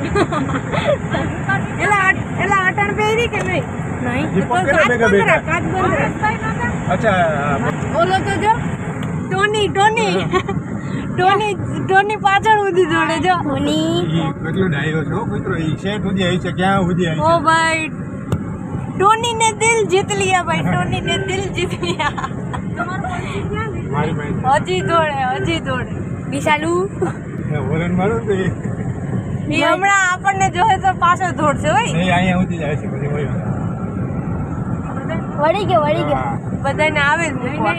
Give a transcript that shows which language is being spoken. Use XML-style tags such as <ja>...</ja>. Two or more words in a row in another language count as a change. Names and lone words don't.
<gu>એલા અટણ પહેરી કે નહીં નહીં જી તો પકડે ભેગા ભેગા. કાચ બંધ અચ્છા ઓલો તો જો ટોની પાછળ ઉધી જોડે જો કોની ઈ કેટલો ડાયો છો કૂતરો ઈ શેઠ સુધી આવી છે ક્યાં સુધી આવી</gu> <hi>ओ भाई टोनी ने दिल जीत लिया भाई टोनी ने दिल जीत लिया</hi> <gu>છે મારી ભાઈ હજી દોડે વિશાલુ હોરન મારું તો એ હમણાં આપણને જોહે તો પાછળ દોડશે હોય નહીં અહીંયા સુધી જાય છે પછી હોય વળી ગયો બધાને આવે જ મૂકવા.</gu>